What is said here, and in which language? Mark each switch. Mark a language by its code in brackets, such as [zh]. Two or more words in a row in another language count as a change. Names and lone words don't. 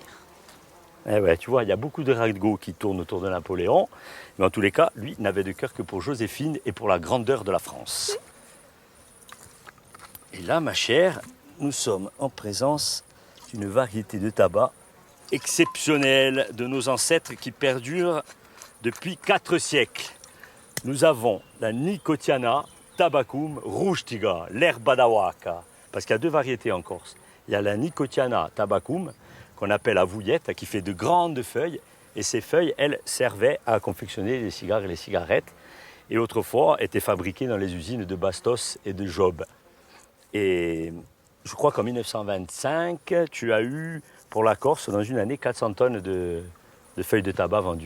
[fr] Eh ouais, tu vois, il y a beaucoup de ragots qui tournent autour de Napoléon, mais en tous les cas, lui n'avait de cœur que pour Joséphine et pour la grandeur de la France. Et là, ma chère, nous sommes en présence d'une variété de tabac exceptionnelle de nos ancêtres qui perdure depuis 4 siècles. Nous avons la Nicotiana tabacum rustiga, l'herba d'Awaka, parce qu'il y a 2 variétés en Corse. Il y a la Nicotiana tabacum, qu'on appelle avouillette, qui fait de grandes feuilles, et ces feuilles, elles, servaient à confectionner les cigares et les cigarettes, et autrefois étaient fabriquées dans les usines de Bastos et de Job. Et je crois qu'en 1925, tu as eu, pour la Corse, dans une année, 400 tonnes de feuilles de tabac vendues.